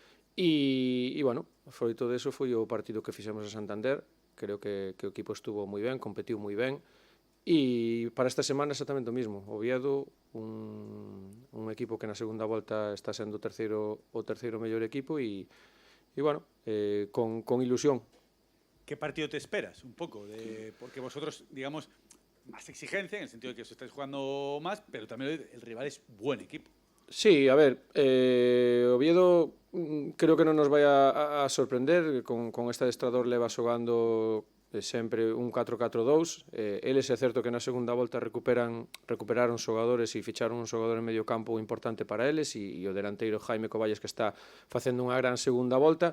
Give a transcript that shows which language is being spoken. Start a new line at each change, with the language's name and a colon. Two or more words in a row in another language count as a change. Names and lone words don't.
Galician: E bueno, froito deso foi o partido que fixemos a Santander. Creo que o equipo estuvo moi ben, competiu moi ben. E para esta semana exactamente o mismo. Oviedo, un equipo que na segunda volta está sendo o terceiro mellor equipo e bueno, con ilusión.
Spanish: ¿Qué partido te esperas? Un poco, porque vosotros, digamos, más exigencia, en el sentido de que os estáis jugando más, pero también el rival es buen equipo. Sí,
Galician: a ver, Oviedo creo que non nos vai a sorprender. Con este adestrador leva xogando sempre un 4-4-2. Eles é certo que na segunda volta recuperaron xogadores e ficharon un xogador en medio campo importante para eles e o delanteiro Jaime Coballes, que está facendo unha gran segunda volta.